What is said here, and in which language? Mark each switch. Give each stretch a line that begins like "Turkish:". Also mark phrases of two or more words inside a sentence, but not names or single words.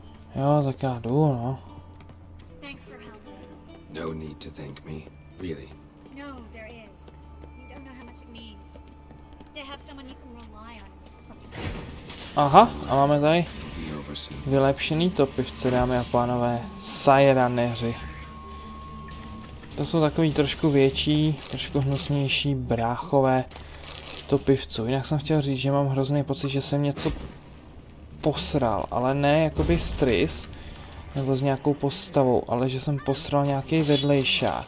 Czech: Jo, tak já jdu, no.
English: Thanks for helping. No need to thank me, really. No, there is. You don't know how much it means to have someone you can rely on in this fucking.
Czech: Aha, a máme tady vylepšený topivce, dámy a pánové. Sajraneři. To jsou takový trošku větší, trošku hnusnější bráchové topivců. Jinak jsem chtěl říct, že mám hrozný pocit, že jsem něco posral, ale ne jakoby s Triss, nebo s nějakou postavou, ale že jsem posral nějaký vedlejšák.